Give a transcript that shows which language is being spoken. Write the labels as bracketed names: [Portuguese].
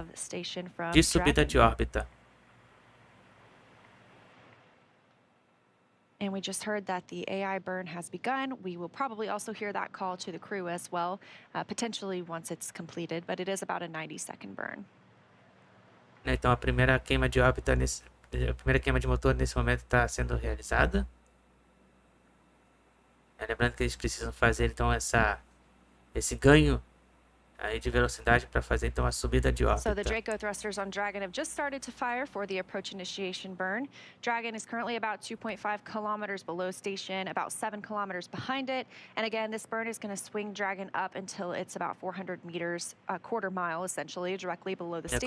[English] of the station from [Portuguese] de subida [English] Dragon. [Portuguese] de órbita. [English] And we just heard that the AI burn has begun. We will probably also hear that call to the crew as well, potentially once it's completed, but it is about a 90-second burn. [Portuguese] Então a primeira queima de órbita a primeira queima de motor nesse momento está sendo realizada. Lembrando que eles precisam fazer então esse ganho aí de velocidade para fazer então a subida de órbita. [English] So the Draco thrusters on Dragon have just started to fire for the approach initiation burn. Dragon is currently about 2.5 kilometers below station, about 7 kilometers behind it. And again, this burn is going to swing Dragon up until it's about 400 meters, a quarter mile essentially, directly below the station.